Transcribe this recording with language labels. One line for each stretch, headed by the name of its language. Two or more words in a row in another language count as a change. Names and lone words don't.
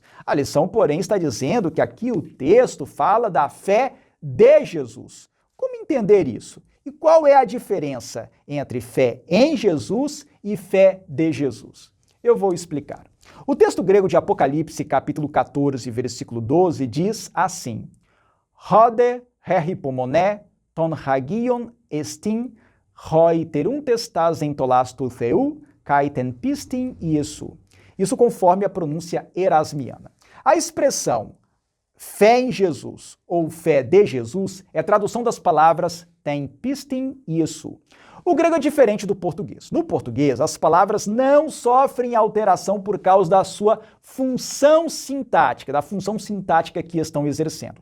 Portuguese: A lição, porém, está dizendo que aqui o texto fala da fé de Jesus. Como entender isso? E qual é a diferença entre fé em Jesus e fé de Jesus? Eu vou explicar. O texto grego de Apocalipse, capítulo 14, versículo 12, diz assim:
Greek: Ὧδε ἡ ὑπομονὴ τῶν ἁγίων ἐστίν οἱ τηροῦντες τὰς ἐντολὰς τοῦ θεοῦ καὶ τὴν πίστιν Ἰησοῦ.
Portuguese: Isso conforme a pronúncia erasmiana. A expressão fé em Jesus ou fé de Jesus é a tradução das palavras
Greek: τὴν πίστιν Ἰησοῦ.
Portuguese: O grego é diferente do português. No português, as palavras não sofrem alteração por causa da sua função sintática, da função sintática que estão exercendo.